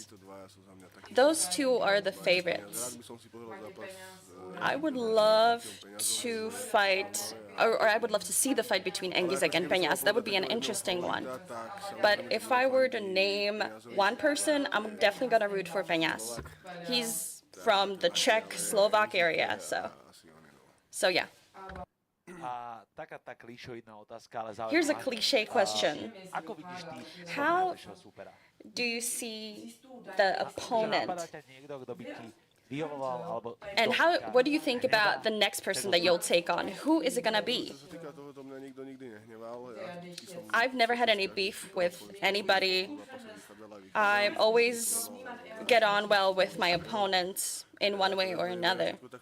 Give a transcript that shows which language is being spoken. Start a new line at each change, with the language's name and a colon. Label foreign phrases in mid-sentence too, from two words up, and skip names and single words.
English: Those two are the favorites. I would love to fight, or I would love to see the fight between Engizek and Peñas. That would be an interesting one. But if I were to name one person, I'm definitely going to root for Peñas. He's from the Czech, Slovak area, so yeah.
Slovak: Taká tá klišoidná otázka, ale záujem.
English: Here's a cliche question.
Slovak: Ako vidíš ty
English: How
Slovak: svojho supera?
English: do you see the opponent?
Slovak: Napadá ťa niekto, kto by ti vyhovoval, alebo...
English: And what do you think about the next person that you'll take on? Who is it gonna be? I've never had any beef with anybody. I always get on well with my opponents in one way or another.